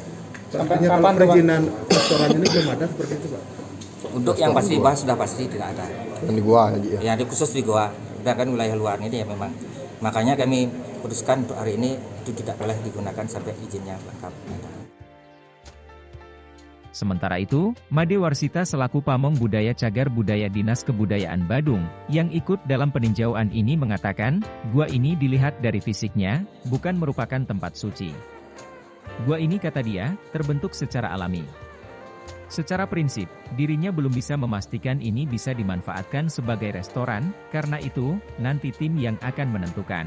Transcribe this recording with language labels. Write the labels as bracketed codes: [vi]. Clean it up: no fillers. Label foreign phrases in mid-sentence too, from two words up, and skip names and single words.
[id] Artinya kalau perizinan restoran ini belum ada seperti itu, Pak? Untuk yang pasti dibahas sudah pasti tidak ada. Dan di Goa aja ya? Ya, khusus di Goa. Sedangkan wilayah luar ini ya memang. Makanya kami putuskan untuk hari ini itu tidak boleh digunakan sampai izinnya lengkap. Sementara itu, Made Warsita selaku Pamong Budaya Cagar Budaya Dinas Kebudayaan Badung, yang ikut dalam peninjauan ini mengatakan, gua ini dilihat dari fisiknya, bukan merupakan tempat suci. Gua ini kata dia, terbentuk secara alami. Secara prinsip, dirinya belum bisa memastikan ini bisa dimanfaatkan sebagai restoran, karena itu, nanti tim yang akan menentukan.